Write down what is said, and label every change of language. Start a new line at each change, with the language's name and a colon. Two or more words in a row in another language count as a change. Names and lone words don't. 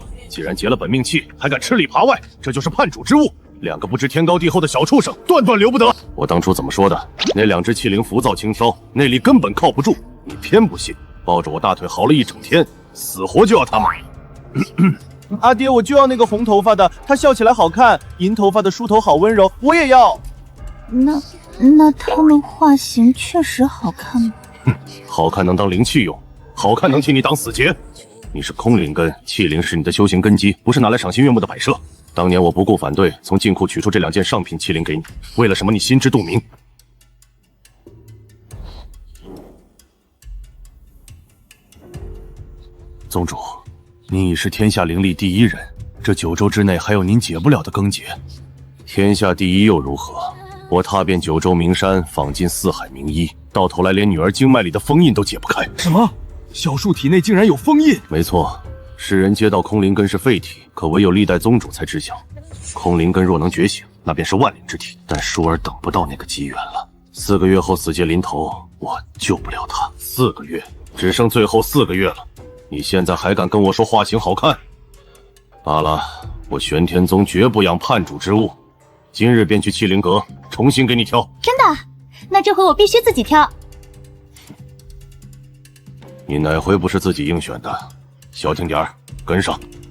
Chinese: 既然結了本命契，還敢吃裡扒外，這就是叛主之物。2個不知天高地厚的小畜生，斷斷留不得。我當初怎麼說的？那2隻器靈浮躁輕佻，內力根本靠不住。你偏不信，抱着我大腿嚎了一整天，死活就要他們。阿爹，我就要那個紅頭髮的，他笑起來好看；銀頭髮的梳頭好溫柔，我也要。那他們髮型確實好看嗎？好看能當靈氣用，好看能替你擋死劫。你是空靈根，器靈是你的修行根基，不是拿來賞心悅目的擺設。當年我不顧反對，從金庫取出這2件上品器靈給你，為了什麼你心知肚明。宗主，您已是天下灵力第1人，這9州之內還有您解不了的根結。天下第1又如何？我踏遍9州名山，訪盡4海名醫，到頭來連女兒經脈裡的封印都解不開。什麼？小樹體內竟然有封印？沒錯，世人皆道空靈根是廢體，可唯有歷代宗主才知曉。空靈根若能覺醒，那便是萬靈之體。但舒兒等不到那個機緣了。4個月後死劫臨頭，我救不了他。4個月，只剩最後4個月了。你現在還敢跟我說髮型好看？罷了，我玄天宗絕不養叛主之物。今日便去器靈閣，重新給你挑。真的？那這回我必須自己挑。你哪回不是自己硬選的？消停點兒，跟上。